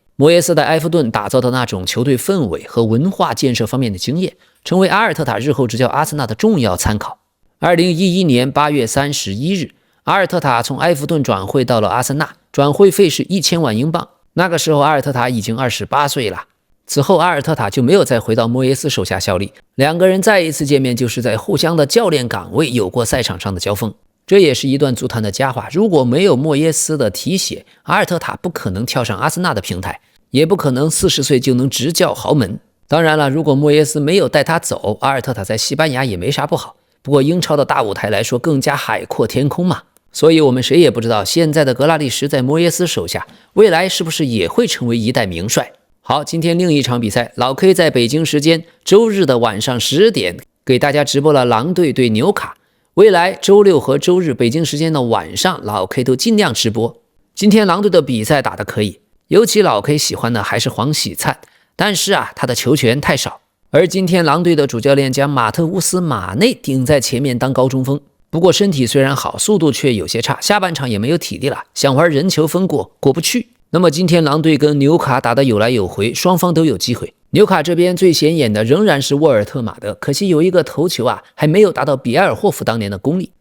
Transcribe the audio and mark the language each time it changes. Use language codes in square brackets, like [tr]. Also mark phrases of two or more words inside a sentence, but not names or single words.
[zh] 莫耶斯在埃弗頓打造的那種球隊氛圍和文化建設方面的經驗，成為阿爾特塔日後執教阿森納的重要參考。2011年8月31日，阿爾特塔從埃弗頓轉會到了阿森納，轉會費是1000萬英鎊。那個時候阿爾特塔已經28歲了。此後阿爾特塔就沒有再回到莫耶斯手下效力，兩個人再一次見面就是在互相的教練崗位有過賽場上的交鋒，這也是一段足壇的佳話。如果沒有莫耶斯的提攜，阿爾特塔不可能跳上阿森納的平台，也不可能40歲就能執教豪門。當然了，如果莫耶斯沒有帶他走，阿爾特塔在西班牙也沒啥不好。不過英超的大舞台來說更加海闊天空嘛，所以我們誰也不知道現在的格拉利什在莫耶斯手下未來是不是也會成為一代名帥。好，今天另一場比賽，老 K 在北京時間周日的晚上10點給大家直播了狼队对纽卡。未来周六和周日北京时间的晚上，老 K 都盡量直播。今天狼隊的比賽打得可以，尤其老 K 喜歡的還是黃喜燦，但是他的球權太少。而今天狼隊的主教練將馬特烏斯·馬內頂在前面當高中鋒，不過身體雖然好，速度卻有些差，下半場也沒有體力了，想玩人球分過不去。那麼今天狼隊跟紐卡打得有來有回，雙方都有機會。紐卡這邊最顯眼的仍然是沃爾特馬德，可惜有一個頭球還沒有達到比埃爾霍夫當年的功力。